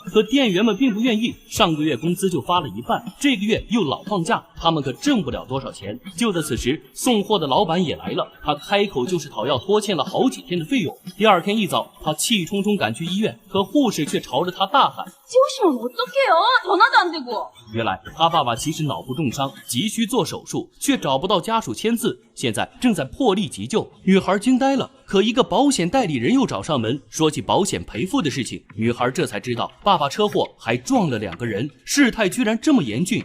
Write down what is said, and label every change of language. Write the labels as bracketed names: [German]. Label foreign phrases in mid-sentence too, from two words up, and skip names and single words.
[Chinese] 可店员们并不愿意，上个月工资就发了一半，这个月又老放假，他们可挣不了多少钱。就在此时，送货的老板也来了，他开口就是讨要拖欠了好几天的费用。第二天一早，他气冲冲赶去医院，可护士却朝着他大喊： [Korean] 찍으시면 어떡해요? 전화도 안 되고. [Chinese] 原来他爸爸其实脑部重伤，急需做手术，却找不到家属签字，现在正在破例急救。女孩惊呆了，可一个保险代理人又找上门，说起保险赔付的事情。女孩这才知道爸爸车祸还撞了2个人，事态居然这么严峻。